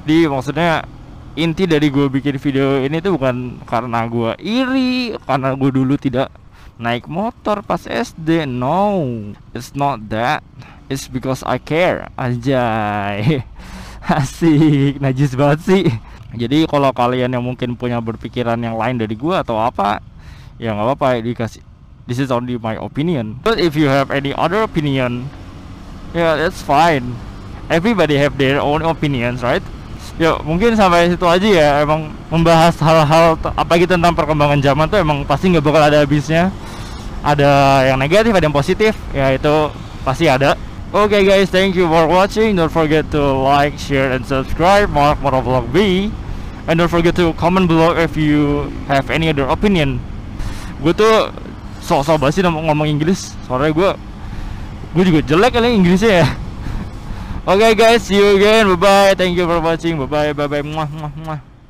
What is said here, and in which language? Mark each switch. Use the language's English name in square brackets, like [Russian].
[Indonesian] Jadi maksudnya inti dari gue bikin video ini tuh bukan karena gue iri karena gue dulu tidak naik motor pas SD. [English] No, it's not that. It's because I care. [Indonesian] Anjay. Asik, najis banget sih. Jadi kalau kalian yang mungkin punya berpikiran yang lain dari gue atau apa, ya nggak apa-apa, dikasih. [English] This is only my opinion. But if you have any other opinion, yeah, that's fine. Everybody have their own opinions, right? [Indonesian] Ya mungkin sampai situ aja ya. Emang membahas hal-hal apalagi tentang perkembangan zaman tuh emang pasti nggak bakal ada habisnya. Ada yang negatif, ada yang positif, ya itu pasti ada. [English] Okay guys, thank you for watching. Don't forget to like, share, and subscribe. Mark Motovlog B. And don't forget to comment below if you have any other opinion. [Indonesian] Gue tuh sok-sok banget sih ngomong Inggris. Soalnya gue juga jelek kali Inggrisnya ya. [English] Okay guys, see you again. Bye bye. Thank you for watching. Bye bye. Bye bye. Muah muah muah.